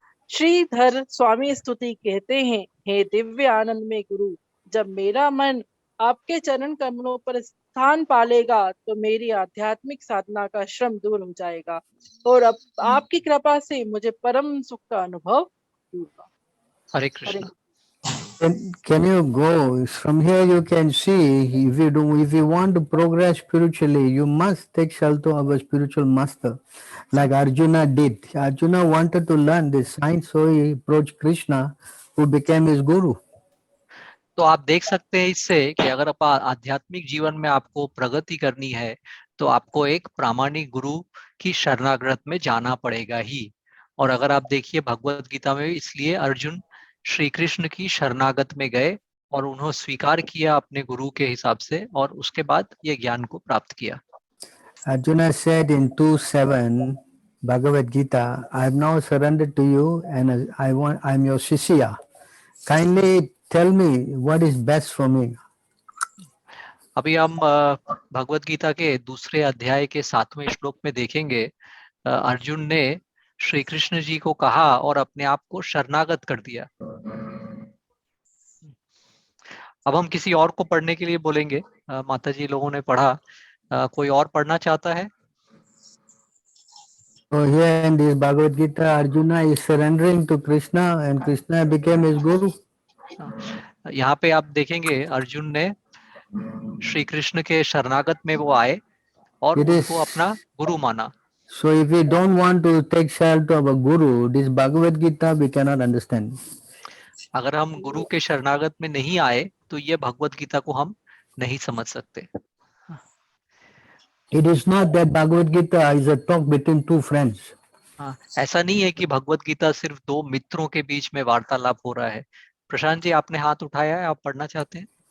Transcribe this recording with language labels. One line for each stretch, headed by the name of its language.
Hindi: श्रीधर स्वामी स्तुति कहते हैं, हे दिव्य आनंद में गुरु, जब मेरा मन आपके चरण कमलों पर स्थान पालेगा तो मेरी आध्यात्मिक साधना का श्रम दूर हो जाएगा और अब आपकी कृपा से मुझे परम सुख का अनुभव होगा। हरे Krishna.
English: Can you go from here? You can see if you want to progress spiritually, you must take shelter of a spiritual master, like Arjuna did. Arjuna wanted to learn this science, so he approached Krishna, who became his guru.
Hindi: तो आप देख सकते हैं इससे कि अगर आप आध्यात्मिक जीवन में आपको प्रगति करनी है तो आपको एक प्रामाणिक गुरु की शरणागत में जाना पड़ेगा ही। और अगर आप देखिए भगवत गीता में इसलिए अर्जुन श्री कृष्ण की शरणागत में गए और उन्होंने स्वीकार किया अपने गुरु के हिसाब से और उसके बाद ये ज्ञान को प्राप्त किया।
English: Arjuna said in 2:7 Bhagavad Gita, I have now surrendered to you and I'm your Shishya. Kindly tell me what is best for me.
Hindi: अभी हम भगवत गीता के दूसरे अध्याय के 7वें श्लोक में देखेंगे अर्जुन ने श्री कृष्ण जी को कहा और अपने आप को शरणागत कर दिया। अब हम किसी और को पढ़ने के लिए बोलेंगे। माता जी लोगों ने पढ़ा, कोई और पढ़ना चाहता है?
English: So here in this Bhagavad Gita, Arjuna is surrendering to Krishna and Krishna became his guru.
Hindi: यहाँ पे आप देखेंगे अर्जुन ने श्री कृष्ण के शरणागत में वो आए और उनको अपना गुरु माना।
English: So if we don't want to take shelter of a guru, this Bhagavad Gita we cannot understand.
Hindi: अगर हम गुरु के शरणागत में नहीं आए तो ये भगवत गीता को हम नहीं समझ सकते।
English: It is not that Bhagavad Gita is a talk between two friends.
Hindi: ऐसा नहीं है कि भगवत गीता सिर्फ दो मित्रों के बीच में वार्तालाप हो रहा है। प्रशांत जी आपने हाथ उठाया है, आप पढ़ना चाहते हैं?